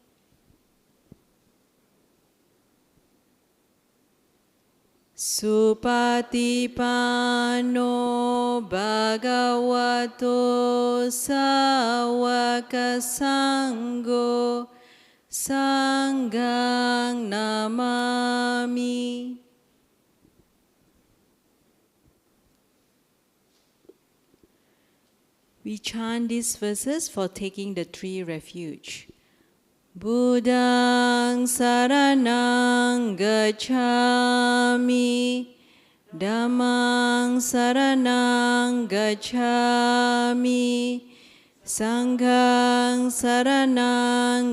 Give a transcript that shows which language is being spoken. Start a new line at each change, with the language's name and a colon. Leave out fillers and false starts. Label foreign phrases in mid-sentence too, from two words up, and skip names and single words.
Pali: Supatipanno bhagavato sāvaka sangho sanghang namami.
English: We chant these verses for taking the 3 refuge.
Pali: Buddhang saranang gacchami, Dhammang saranang gacchami, Sanghang saranang